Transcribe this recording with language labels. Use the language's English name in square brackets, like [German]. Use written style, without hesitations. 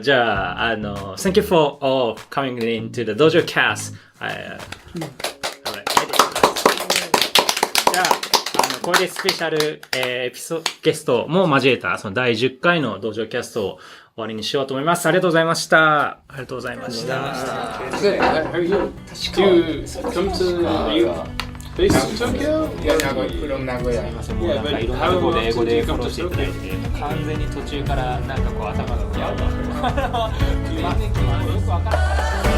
[English] じゃあthank you for all coming into the DojoCast. [Japanese] じゃあこれでスペシャルゲストも交えたその第10回のDojoCastを終わりにしようと思います。ありがとうございました。ありがとうございました。 [English] Are you come to based in Tokyo? Yeah, from Nagoya. Yeah, but [Japanese] いろんなところで英語でフォローしていただいて、完全に途中からなんかこう頭がよくわからない。